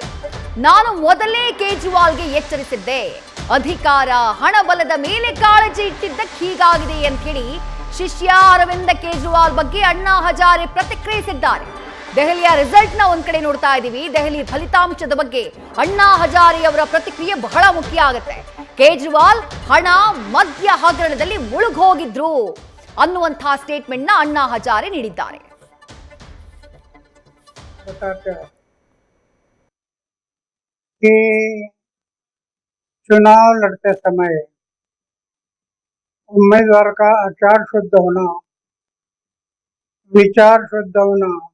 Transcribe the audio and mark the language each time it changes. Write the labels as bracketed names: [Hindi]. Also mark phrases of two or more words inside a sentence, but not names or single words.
[Kannada] ನಾನು ಮೊದಲೇ ಕೇಜ್ರಿವಾಲ್ಗೆ ಎಚ್ಚರಿಸಿದ್ದೆ, ಅಧಿಕಾರ ಹಣಬಲದ ಮೇಲೆ ಕಾಳಜಿ ಇಟ್ಟಿದ್ದಕ್ಕೆ ಹೀಗಾಗಿದೆ ಅಂತ ಹೇಳಿ ಶಿಷ್ಯ ಅರವಿಂದ್ ಕೇಜ್ರಿವಾಲ್ ಬಗ್ಗೆ ಅಣ್ಣಾ ಹಜಾರೆ ಪ್ರತಿಕ್ರಿಯಿಸಿದ್ದಾರೆ. ದೆಹಲಿಯ ರಿಸಲ್ಟ್ ನ ಒಂದ್ ಕಡೆ ನೋಡ್ತಾ ಇದ್ದೀವಿ. ದೆಹಲಿ ಫಲಿತಾಂಶದ ಬಗ್ಗೆ ಅಣ್ಣಾ ಹಜಾರೆ ಅವರ ಪ್ರತಿಕ್ರಿಯೆ ಬಹಳ ಮುಖ್ಯ ಆಗುತ್ತೆ. ಕೇಜ್ರಿವಾಲ್ ಹಣ ಮದ್ಯ ಹಗರಣದಲ್ಲಿ ಮುಳುಗೋಗಿದ್ರು ಅನ್ನುವಂತಹ ಸ್ಟೇಟ್ಮೆಂಟ್ ನ ಅಣ್ಣಾ ಹಜಾರೆ ನೀಡಿದ್ದಾರೆ. [Hindi] चुनाव लड़ते समय उम्मीदवार का आचार शुद्ध होना, विचार शुद्ध होना,